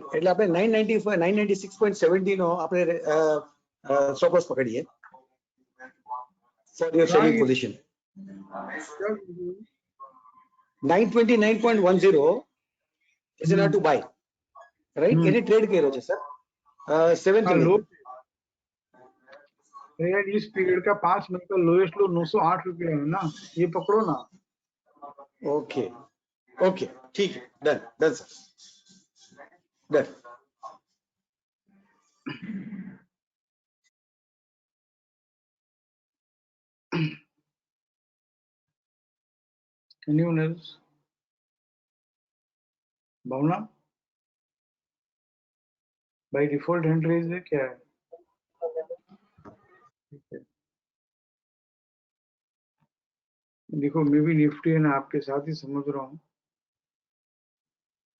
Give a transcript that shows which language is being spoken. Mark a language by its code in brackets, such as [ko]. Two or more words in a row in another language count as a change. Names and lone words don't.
[gu] એટલે આપણે 996.70 નો આપણે સ્ટોપ લોસ પકડીએ [en] for your selling position. 929.10 is an to buy, right? [gu] એને ટ્રેડ કર્યો છે સર 7th મે. [hi] यार इस पीरियड का 5 मिनट का लोएस्ट लो 908 रुपया है ना, ये पकड़ो ना। ओके, ठीक है, डन सर, डन। [en] Anyone else? [hi] भावना [en] by default hand raise [hi] है क्या है? देखो मैं भी निफ्टी है ना आपके साथ ही समझ रहा हूँ।